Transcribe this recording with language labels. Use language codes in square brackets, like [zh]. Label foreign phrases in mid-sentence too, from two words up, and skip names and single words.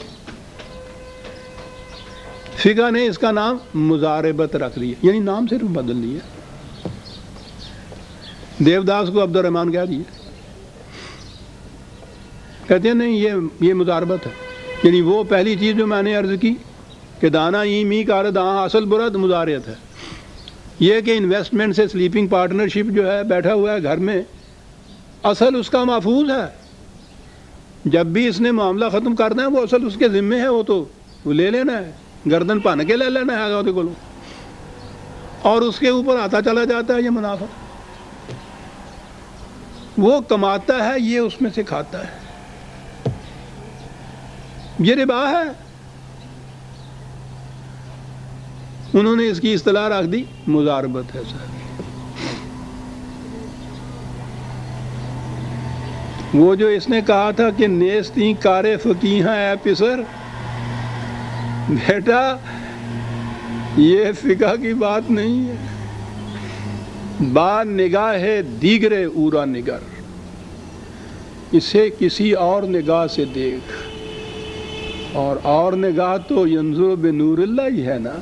[ur] فقہ نے اس کا نام مزاربت رکھ دیا، یعنی نام صرف بدل دیا. دیوداس کو عبد الرحمن کہہ دیا. کہتے ہیں نہیں یہ مزاربت ہے. یعنی وہ پہلی چیز جو میں نے عرض کی کہ [fa] دانا ای می کار داں اصل برد [ur] مزارعت ہے. یہ کہ انویسٹمنٹ سے [en] sleeping partnership [ur] جو ہے بیٹھا ہوا ہے گھر میں، اصل اس کا محفوظ ہے. جب بھی اس نے معاملہ ختم کرنا ہے وہ اصل اس کے ذمے ہے، وہ تو وہ لے لینا ہے، گردن پان کے لے لینا ہے آگے کو، اور اس کے اوپر آتا چلا جاتا ہے یہ منافع. وہ کماتا ہے، یہ اس میں سے کھاتا ہے. یہ ربا ہے. انہوں نے اس کی اصطلاح رکھ دی مزاربت ہے. وہ جو اس نے کہا تھا کہ [fa] نیستی کار فقیہاں اے پسر، [ur] بیٹا یہ فقہ کی بات نہیں ہے. [fa] با نگاہ دیگر اورا نگر، [ur] اسے کسی اور نگاہ سے دیکھ. اور نگاہ تو [ar] ینظر بنور اللہ [ur] ہی ہے نا.